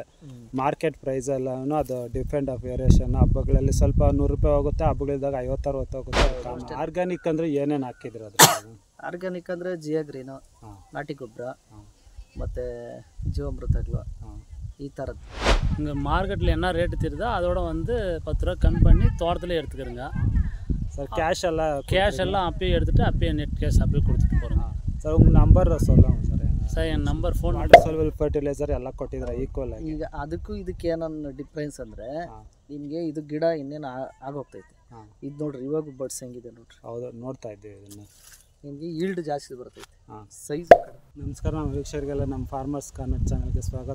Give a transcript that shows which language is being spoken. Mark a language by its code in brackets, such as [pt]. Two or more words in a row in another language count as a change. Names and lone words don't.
[en] market price [kn] ಎಲ್ಲನೂ ಅದು [en] depend of variation. [kn] ಹಬ್ಬಗಳಲ್ಲಿ ಸ್ವಲ್ಪ 100 ರೂಪಾಯಿ ಹೋಗುತ್ತೆ, ಹಬ್ಬಗಳಿದ್ದಾಗ 50-60 ಹೋಗುತ್ತೆ. ಆರ್ಗ್ಯಾನಿಕ್ ಅಂದರೆ ಏನೇನು ಹಾಕಿದ್ರು ಅದು? ಆರ್ಗ್ಯಾನಿಕ್ ಅಂದರೆ ಜಿಯಾ ಗ್ರೀನು, ನಾಟಿ ಗೊಬ್ಬರ ಮತ್ತು ஜீவாமிர்தங்கள் ಈ ಥರದ್ದು. [ta] இங்கே மார்க்கெட்டில் என்ன ரேட்டு தெரியுதோ அதோட வந்து 10 ரூபா கம்மி பண்ணி தோட்டத்தில் எடுத்துக்கிறோங்க சார். கேஷ் எல்லாம் அப்பயே எடுத்துகிட்டு அப்பயே [en] net cash [ta] அப்படியே கொடுத்துட்டு போகிறோங்க சார். உங்கள் நம்பர் சொல்லுங்கள் சார். சார் என் [en] number phone water soluble fertilizer [kn] ಎಲ್ಲ ಕೊಟ್ಟಿದ್ರೆ ಈಕ್ವಲ್ ಆಗಿ. ಈಗ ಅದಕ್ಕೂ ಇದಕ್ಕೆ ಏನನ್ನ ಡಿಫ್ರೆನ್ಸ್ ಅಂದರೆ ನಿಮಗೆ ಇದು ಗಿಡ ಇನ್ನೇನು ಆಗೋಗ್ತೈತೆ. ಇದು ನೋಡ್ರಿ ಇವಾಗ ಬಡ್ಸ್ ಹೆಂಗಿದೆ ನೋಡ್ರಿ. ಹೌದು, ನೋಡ್ತಾ ಇದ್ದೀವಿ ಇದನ್ನು. ನಿಮಗೆ ಈಲ್ಡ್ ಜಾಸ್ತಿ ಬರ್ತೈತೆ, ಸೈಜ್ ಕಡಿಮೆ. ನಮಸ್ಕಾರ, ನಮ್ಮ ವೀಕ್ಷಕರಿಗೆಲ್ಲ ನಮ್ಮ ಫಾರ್ಮರ್ಸ್ ಕಾರ್ನರ್ ಚಾನಲ್ಗೆ ಸ್ವಾಗತ.